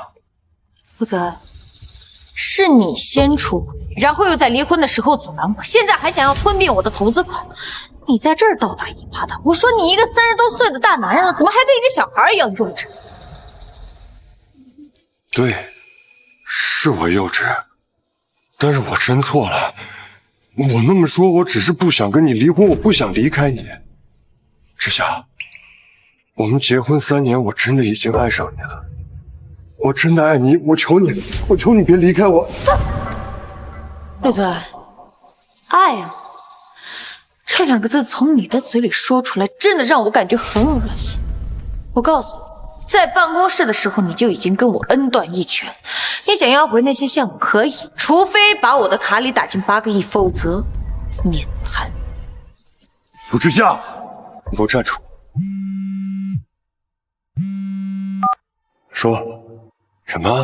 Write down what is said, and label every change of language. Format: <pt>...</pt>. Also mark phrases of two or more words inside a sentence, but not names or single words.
<zh>負責，是你先出軌，然後又在離婚的時候阻攔我，現在還想要吞併我的投資款。你在這兒倒打一耙的，我說你一個30多歲的大男人了，怎麼還跟一個小孩一樣幼稚？對，是我幼稚，但是我真錯了。我那麼說，我只是不想跟你離婚，我不想離開你。之夏，我們結婚3年，我真的已經愛上你了，我真的愛你，我求你，我求你別離開我。陸澤，愛啊，這2個字從你的嘴裡說出來，真的讓我感覺很惡心。我告訴你，在辦公室的时候你就已经跟我恩断义绝。你想要回那些项目可以，除非把我的卡里打进8个亿，否则免谈。陆之夏，你给我站住！说什么？</zh>